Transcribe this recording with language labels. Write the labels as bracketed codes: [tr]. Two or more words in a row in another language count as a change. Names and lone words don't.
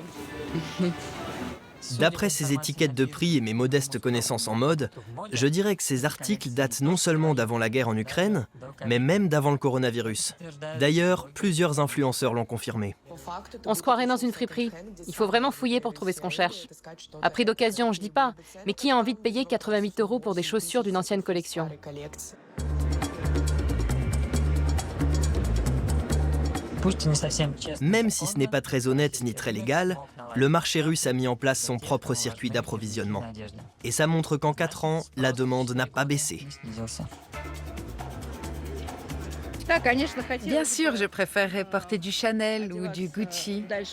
[fr] D'après ces étiquettes de prix et mes modestes connaissances en mode, je dirais que ces articles datent non seulement d'avant la guerre en Ukraine, mais même d'avant le coronavirus. D'ailleurs, plusieurs influenceurs l'ont confirmé. On se croirait dans une friperie. Il faut vraiment fouiller pour trouver ce qu'on cherche. À prix d'occasion, je dis pas, mais qui a envie de payer 88 € pour des chaussures d'une ancienne collection? [ru] Пусть и не совсем честно. [fr] Même si ce n'est pas très honnête ni très légal, le marché russe a mis en place son propre circuit d'approvisionnement. Надежда. Et ça montre qu'en 4 ans, la demande n'a pas baissé. [ru] Снизился. [fr] Bien sûr, je préférerais porter du Chanel ou du Gucci.